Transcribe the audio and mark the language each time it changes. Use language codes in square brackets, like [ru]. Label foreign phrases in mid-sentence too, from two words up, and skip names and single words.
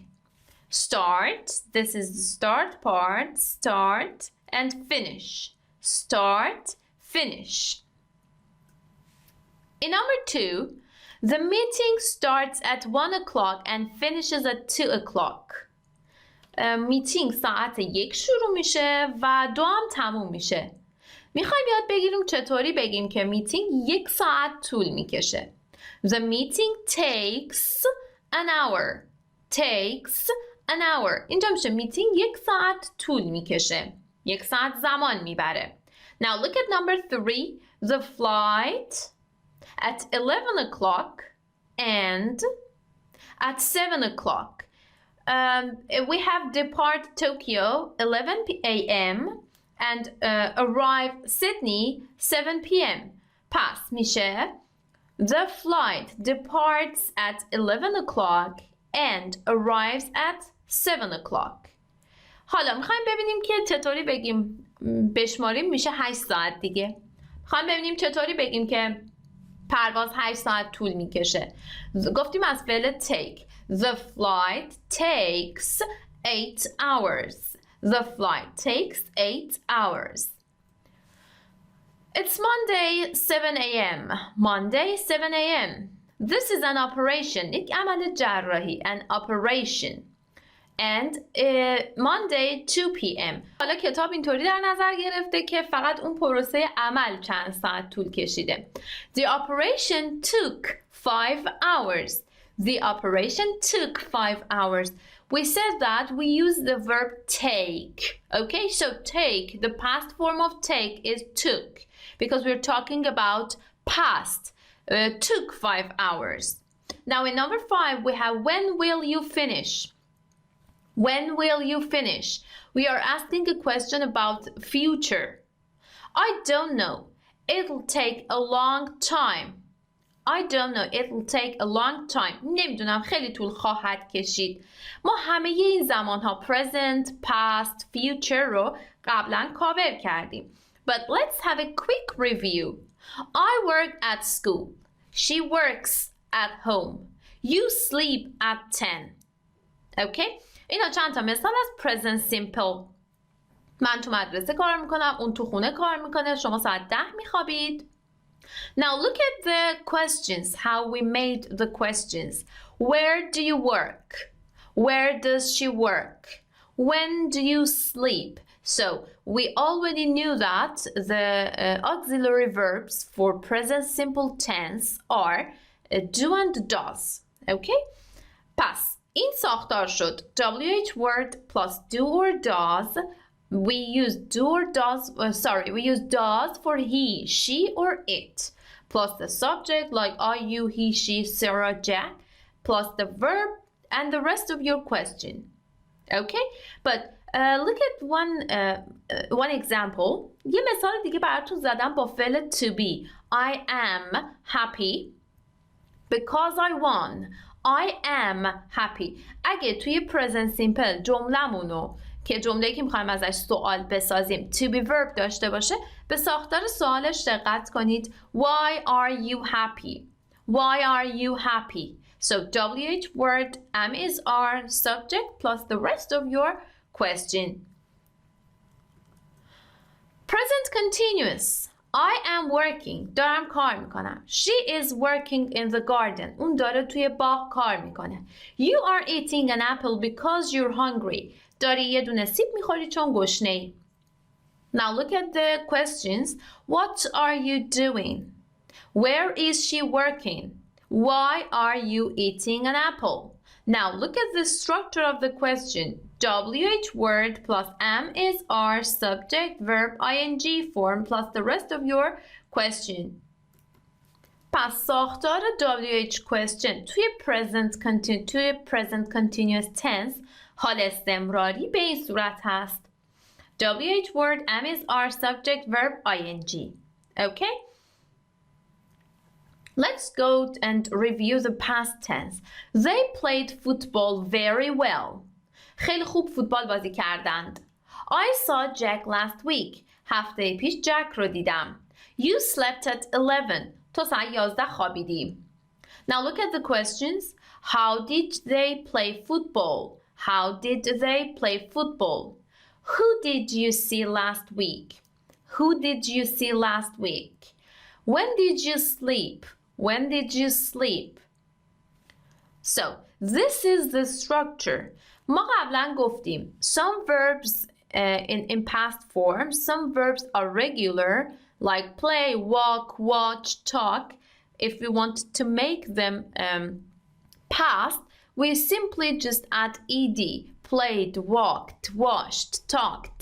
[en] Start, this is the start part, start and finish. Start, finish. In number 2, the meeting starts at 1 o'clock and finishes at 2 o'clock. [fa] میتینگ ساعت 1 شروع میشه و 2 هم تموم میشه. میخوایم یاد بگیریم چطوری بگیم که میتینگ 1 ساعت طول میکشه. [en] The meeting takes an hour. Takes an hour. [fa] اینجا میشه میتینگ 1 ساعت طول میکشه. 1 ساعت زمان میبره. [en] Now look at number 3. The flight at 11 o'clock and at 7 o'clock. We have depart Tokyo 11 a.m. and arrive Sydney 7 p.m. [fa] پس میشه [en] The flight departs at 11 o'clock and arrives at 7 o'clock. [fa] حالا میخوایم ببینیم که چطوری بگیم بشماریم میشه 8 ساعت دیگه. میخوایم ببینیم چطوری بگیم که پرواز 8 ساعت طول میکشه. گفتیم از فعل take. [en] The flight takes 8 hours. The flight takes 8 hours. It's Monday 7 a.m. Monday 7 a.m. This is an operation. [fa] یک عمل جراحی. [en] An operation. And Monday 2 p.m. [fa] حالا کتاب اینطوری در نظر گرفته که فقط اون پروسه عمل چند ساعت طول کشیده. [en] The operation took 5 hours. The operation took 5 hours. We said that we use the verb take. Okay, so take, the past form of take is took because we're talking about past. Took 5 hours. Now in number 5 we have when will you finish? When will you finish? We are asking a question about future. I don't know. It'll take a long time. I don't know. It'll take a long time. [fa] نمیدونم خیلی طول خواهد کشید. ما همه این زمان ها [en] present, past, future [fa] رو قبلا کاور کردیم. [en] But let's have a quick review. I work at school. She works at home. You sleep at 10. Okay? [fa] اینا چند تا مثال از [en] present simple. [fa] من تو مدرسه کار میکنم. اون تو خونه کار میکنه. شما ساعت 10 میخوابید. [en] Now look at the questions, how we made the questions. Where do you work? Where does she work? When do you sleep? So we already knew that the auxiliary verbs for present simple tense are do and does. Okay? [fa] پس این ساختار شد [en] WH word plus do or does. We use do or does, we use does for he, she or it, plus the subject like I, you, he, she, Sarah, Jack, plus the verb and the rest of your question. Okay? But look at one example. [fa] یه مثال دیگه براتون زدم با فعل [en] to be. I am happy because I won. I am happy. [fa] اگه توی [en] present simple [fa] جملمونو که جمله‌ای که می‌خوایم ازش سوال بسازیم [en] to be verb [fa] داشته باشه، به ساختار سوالش دقت کنید. [en] Why are you happy? Why are you happy? So WH word am is are subject plus the rest of your question. Present continuous. I am working. [fa] دارم کار میکنم. [en] She is working in the garden. [fa] اون داره توی باغ کار میکنه. [en] You are eating an apple because you're hungry. [fa] داری یه دونه سیب میخوری چون گشنه‌ای. [en] Now look at the questions. What are you doing? Where is she working? Why are you eating an apple? Now look at the structure of the question. WH word plus am is are subject verb ing form plus the rest of your question. [fa] پس ساختار [en] WH question [fa] توی [en] present continuous tense [fa] حال استمراری به این صورت هست. [en] WH word am is are subject verb ing. Okay? Let's go and review the past tense. They played football very well. [fa] خیلی خوب فوتبال بازی کردند. [en] I saw Jack last week. [fa] هفته پیش جک رو دیدم. [en] You slept at 11. [fa] تو ساعت 11 خوابیدی. [en] Now look at the questions. How did they play football? How did they play football? Who did you see last week? Who did you see last week? When did you sleep? When did you sleep? So, this is the structure. [fa] ما قبلا گفتیم [en] some verbs in past form, some verbs are regular like play, walk, watch, talk. If we want to make them past, we simply just add ed. Played, walked, watched, talked.